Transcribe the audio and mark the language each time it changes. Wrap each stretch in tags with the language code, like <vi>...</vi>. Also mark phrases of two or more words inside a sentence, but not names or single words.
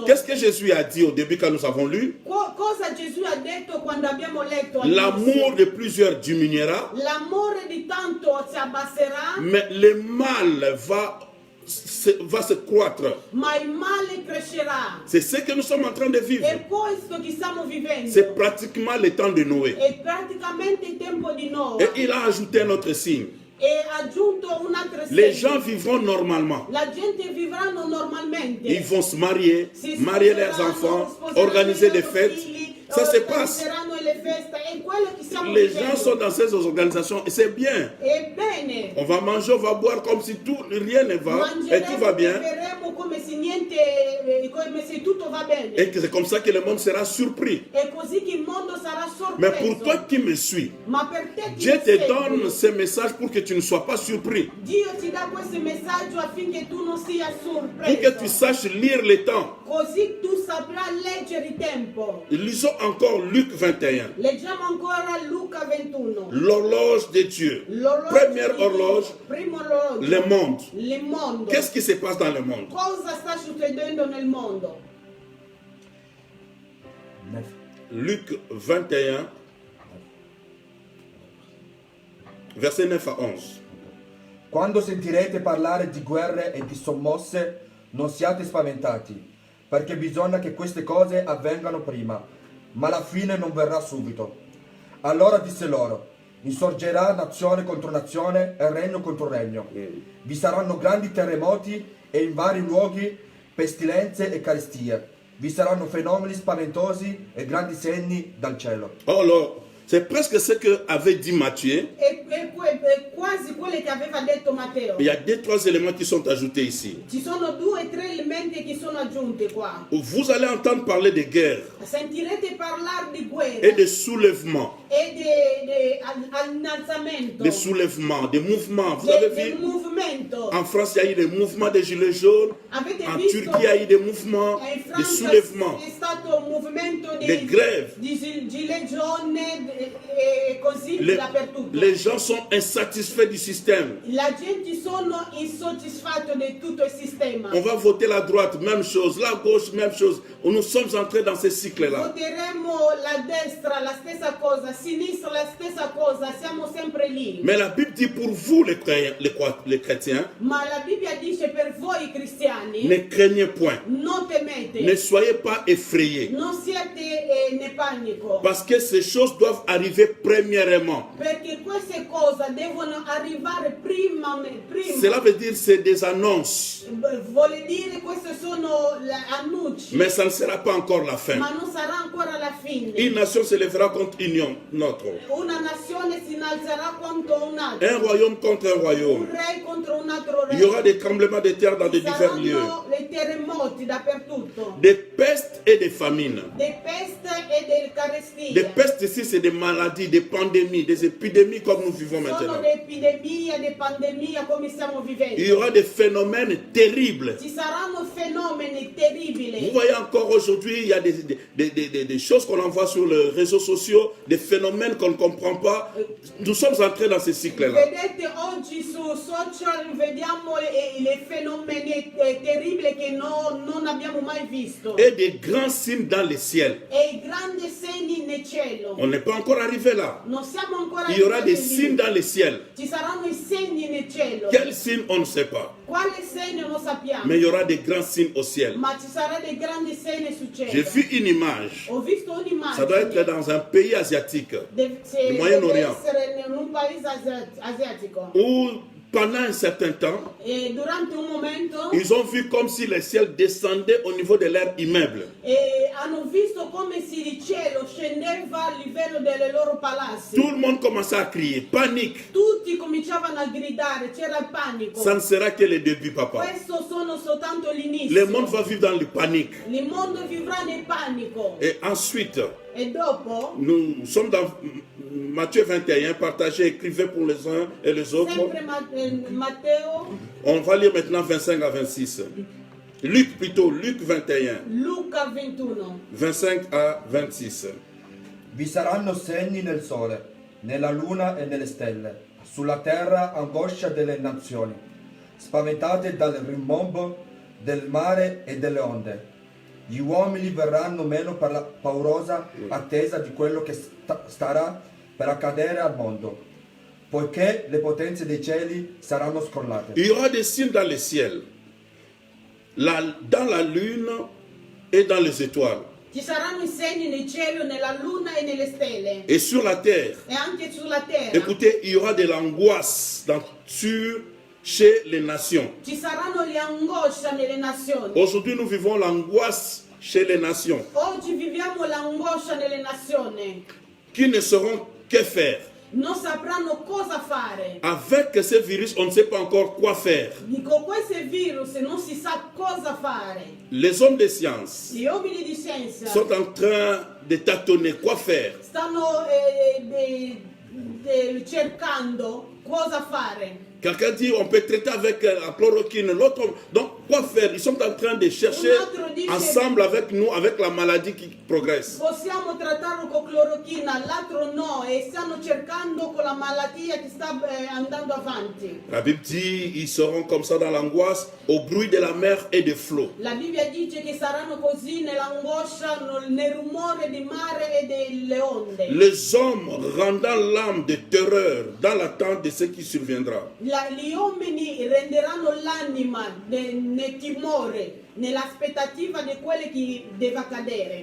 <fr>Qu'est-ce que Jésus a dit au début quand nous avons lu?</fr> <it>Cosa Gesù ha detto quando abbiamo letto</it> <fr>L'amour</fr> <it>all'inizio?</it> <fr>de plusieurs diminuera,</fr> <it>L'amore di tanto si abbasserà,</it> <fr>mais le mal va se croître.</fr> <it>ma il male crescerà.</it> <fr>C'est ce que nous sommes en train de vivre.</fr> <it>È questo che stiamo vivendo.</it> <fr>C'est pratiquement le temps de Noé.</fr> <it>È praticamente il tempo di Noa.</it> <fr>Et il a ajouté un autre signe.</fr> <it>E ha aggiunto un altro</it> <fr>Les</fr> <it>segno.</it> <fr>gens vivront normalement.</fr> <it>La gente vivranno normalmente.</it> <fr>Ils vont se marier,</fr> <it>Si</it> <fr>marier leurs</fr> <it>sposeranno,</it> <fr>enfants,</fr> <it>sposeranno</it> <fr>organiser</fr> <it>i</it> <fr>des</fr> <it>loro</it> <fr>fêtes.</fr> <it>figli,</it> <fr>Ça se passe.</fr> <it>organizzeranno le feste. È quello che stiamo</it> <fr>Les</fr> <it>vivendo.</it> <fr>gens sont dans ces organisations et c'est bien.</fr> <it>Ebbene,</it> <fr>On va manger, on va boire comme si rien ne va et tout va bien.</fr> <it>mangeremo come se niente, come se tutto va bene.</it> <fr>Et que c'est comme ça que le monde sera surpris.</fr> <it>È così che il mondo sarà</it> <fr>Mais</fr> <it>sorpreso.</it> <fr>pour toi qui me suis,</fr> <it>Ma per te che</it> <fr>Dieu</fr> <it>mi</it> <fr>te</fr> <it>segui,</it> <fr>donne ce message pour que tu ne sois pas surpris.</fr> <it>Dio ti dà questo messaggio affinché tu non sia</it> <fr>Pour que tu</fr> <it>sorpreso.</it> <fr>saches lire le temps.</fr> <it>Così tu saprai leggere il tempo.</it> <fr>Lisons encore Luc 21. 21.</fr> <it>Leggiamo ancora Luca 21.</it> <fr>L'horloge de Dieu.</fr> <it>L'orologio</it> <fr>Première</fr> <it>di</it> <fr>horloge,</fr> <it>Dio, primo orologio,</it> <fr>le monde.</fr> <it>il mondo.</it> <fr>Qu'est-ce qui se passe dans le monde?</fr> <it>Cosa sta succedendo nel mondo?</it> <fr>Luc 21, verset 9 à 11.</fr> <it>Quando sentirete parlare di guerre e di sommosse, non siate spaventati, perché bisogna che queste cose avvengano prima, ma la fine non verrà subito. Allora disse loro, insorgerà nazione contro nazione e regno contro regno. Vi saranno grandi terremoti e in vari luoghi pestilenze e carestie. Vi saranno fenomeni spaventosi e grandi segni dal cielo.</it> <fr>Alors, c'est presque ce que avait dit Matthieu.</fr> <it>È quasi quello che aveva detto Matteo.</it> <fr>Il y a deux, trois éléments qui sont ajoutés ici.</fr> <it>Ci sono 2 o 3 elementi che sono aggiunti qua.</it> <fr>Vous allez entendre parler de guerre</fr> <it>Sentirete parlare di</it> <fr>et</fr> <it>guerra</it> <fr>de soulèvement.</fr> <it>e di innalzamento,</it> <fr>Des soulèvements, des mouvements. Vous</fr> <it>del</it> <fr>avez vu,</fr> <it>movimento.</it> <fr>en France, il y a eu des mouvements des gilets jaunes.</fr> <it>Avete</it> <fr>En</fr> <it>visto?</it> <fr>Turquie, il y a eu des mouvements,</fr> <it>In</it> <fr>des</fr> <it>Francia</it> <fr>soulèvements.</fr> <it>è stato un movimento</it> <fr>Des grèves.</fr> <it>di</it> <fr>gilet jaune</fr> <it>e così dappertutto.</it> <fr>Les gens sont insatisfaits du système.</fr> <it>La gente sono insoddisfatto di tutto il sistema.</it> <fr>On va voter la droite, même chose. La gauche, même chose. Nous sommes entrés dans ce cycle-là.</fr> <it>Voteremo la destra, la stessa cosa, sinistra, la stessa cosa, siamo sempre lì.</it> <fr>Mais la Bible dit pour vous, les chrétiens,</fr> <it>Ma la Bibbia dice per voi cristiani,</it> <fr>ne craignez point.</fr> <it>non temete,</it> <fr>Ne soyez pas effrayés.</fr> <it>non siate ne panico,</it> <fr>Parce que ces choses doivent arriver premièrement.</fr> <it>perché queste cose devono arrivare prima.</it> <fr>Cela veut dire c'est des annonces.</fr> <it>Vuole dire queste sono le annunci,</it> <fr>Mais ça ne sera pas encore la fin.</fr> <it>ma non sarà ancora la fine.</it> <fr>Une nation se lèvera contre une autre.</fr> <it>Una nazione si innalzerà contro un'altra,</it> <fr>Un royaume contre un</fr> <it>un</it> <fr>royaume.</fr> <it>re contro un altro re.</it> <fr>Il y aura des tremblements de terre dans de divers lieux.</fr> <it>Saranno dei terremoti dappertutto,</it> <fr>Des pestes et des famines.</fr> <it>delle peste e delle</it> <fr>Des</fr> <it>carestie.</it> <fr>pestes ici, c'est des maladies, des pandémies, des épidémies comme nous vivons</fr> <it>Sono</it> <fr>maintenant.</fr> <it>le epidemie, le pandemie come stiamo</it> <fr>Il y</fr> <it>vivendo.</it> <fr>aura des phénomènes terribles.</fr> <it>Ci saranno fenomeni</it> <fr>Vous</fr> <it>terribili.</it> <fr>voyez encore aujourd'hui, il y a des choses qu'on envoie sur les réseaux sociaux, des phénomènes qu'on ne comprend pas. Nous sommes entrés dans ce cycle-là.</fr> <it>Vedete oggi su social vediamo le fenomeni terribili che non abbiamo mai visto.</it> <fr>Et des grands signes dans le ciel.</fr> <it>E i grandi segni nel cielo.</it> <fr>On n'est pas encore arrivé là.</fr> <it>Non siamo ancora</it> <fr>Il y aura des</fr> <it>arrivati lì.</it> <fr>signes dans le ciel.</fr> <it>Ci saranno i segni nel cielo.</it> <fr>Quels signes, on ne sait pas.</fr> <it>Quale segno non sappiamo.</it> <fr>Mais il y aura des grands signes au ciel.</fr> <it>Ma ci saranno dei grandi segni sul cielo.</it> <fr>J'ai vu une image.</fr> <it>Ho visto</it> <fr>Ça doit être</fr> <it>un'immagine.</it> <fr>dans un pays asiatique</fr> <it>Deve</it> <fr>il Moyen-Orient.</fr> <it>essere in un paese asiatico.</it> <fr>où pendant un certain temps,</fr> <it>E durante un momento</it> <fr>ils ont vu comme si le ciel descendait au niveau de leur immeuble.</fr> <it>hanno visto come se il cielo scendeva a livello dei loro palazzi.</it> <fr>Tout le monde commençait à crier, panique.</fr> <it>Tutti cominciavano a gridare, c'era il panico.</it> <fr>Ça ne sera que le début, papa.</fr> <it>Questo sono soltanto l'inizio.</it> <fr>Le monde va vivre dans le panique.</fr> <it>Il mondo vivrà nel panico.</it> <fr>Et ensuite,</fr> <it>E dopo,</it> <fr>nous sommes dans Matthieu 21, partagez, écrivez pour les uns et les autres.</fr> <it>sempre Matteo,</it> <fr>On va lire maintenant 25 à 26. Luc plutôt, Luc 21,</fr> <it>Luca 21.</it> <fr>25 à 26.</fr> <it>Vi saranno segni nel sole, nella luna e nelle stelle. Sulla terra angoscia delle nazioni, spaventate dal rimbombo del mare e delle onde. Gli uomini verranno meno per la paurosa attesa di quello che starà per accadere al mondo, poiché le potenze dei cieli saranno scrollate.</it> <fr>Il y aura des signes dans le ciel, dans la lune et dans les étoiles,</fr> <it>Ci saranno i segni nel cielo, nella luna e nelle stelle.</it> <fr>et sur la terre.</fr> <it>E anche sulla terra.</it> <fr>Écoutez, il y aura de l'angoisse chez les nations.</fr> <it>Ci saranno le angosce nelle nazioni.</it> <fr>Aujourd'hui, nous vivons l'angoisse chez les nations,</fr> <it>Oggi viviamo l'angoscia nelle nazioni.</it> <fr>qui ne sauront que faire.</fr> <it>Non sapranno cosa fare.</it> <fr>Avec ce virus, on ne sait pas encore quoi faire.</fr> <it>Con questo virus non si sa cosa fare.</it> <fr>Les hommes de science</fr> <it>Gli uomini di scienza</it> <fr>sont en train de tâtonner quoi faire.</fr> <it>stanno cercando cosa fare.</it> <fr>Quelqu'un dit on peut traiter avec la chloroquine, l'autre. Donc, quoi faire? Ils sont en train de chercher ensemble avec nous, avec la maladie qui progresse.</fr> <it>Possiamo trattarlo con clorochina, l'altro no, e stanno cercando con la malattia che sta andando avanti.</it> <fr>La Bible dit ils seront comme ça dans l'angoisse, au bruit de la mer et des flots.</fr> <it>La Bibbia dice che saranno così nell'angoscia, nel rumore di mare e delle onde.</it> <fr>Les hommes rendant l'âme de terreur dans l'attente de ce qui surviendra.</fr> <it>Gli uomini renderanno l'anima nel timore, nell'aspettativa di quello che deve accadere.</it>